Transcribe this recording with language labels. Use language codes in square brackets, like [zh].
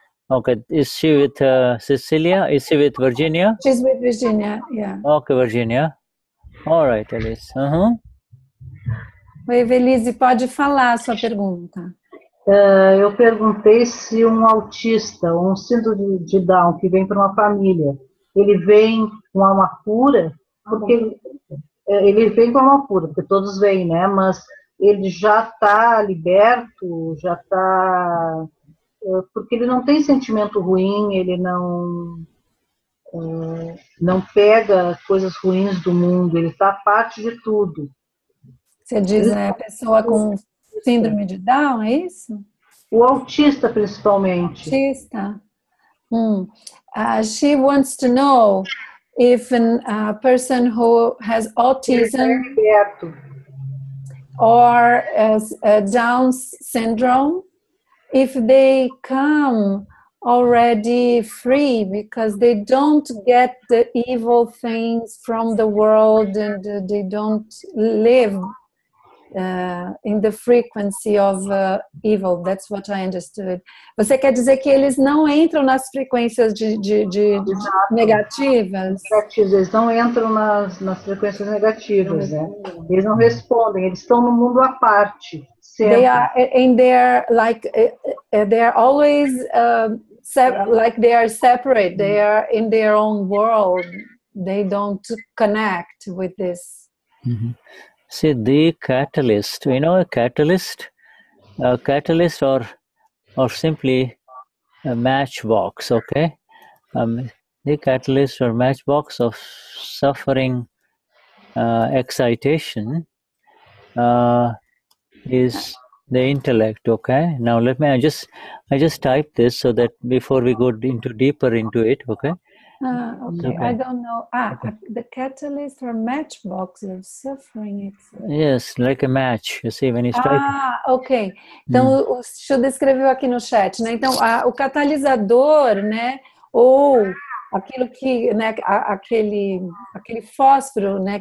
[en] Okay, is she with Cecilia? Is she with Virginia? She's with Virginia, yeah. Okay, Virginia. All right, Elise. [pt] Oi, Evelise, pode falar a sua pergunta. Eu perguntei se um autista, um síndrome de Down, que vem para uma família, ele vem com alma pura, porque ele vem com alma pura, porque todos vêm, né? Mas ele já está liberto, já está... Porque ele não tem sentimento ruim, ele não pega coisas ruins do mundo, ele está parte de tudo. Você diz a pessoa com síndrome de Down, é isso? O autista, principalmente. Autista. [en] She wants to know if a person who has autism or Down syndrome, if they come already free because they don't get the evil things from the world and they don't live in the frequency of evil. That's what I understood. [pt] Você quer dizer que eles não entram nas frequências de negativas? Eles não entram nas frequências negativas, né? Eles não respondem, eles estão no mundo à parte. Sempre. [en] They are in their, like, they are always like they are separate. They are in their own world. They don't connect with this. See, the catalyst, a catalyst? A catalyst or simply a matchbox, okay? The catalyst or matchbox of suffering excitation is the intellect, okay? Now let me, I just type this so that before we go deeper into it, okay? Okay, I don't know. The catalyst or matchbox of suffering. Yes, like a match. You see, when you strike. Ok. [pt] Então, o Shuddha escreveu aqui no chat, né? Então, o catalisador, né? Ou aquilo que, né? Aquele fósforo, né?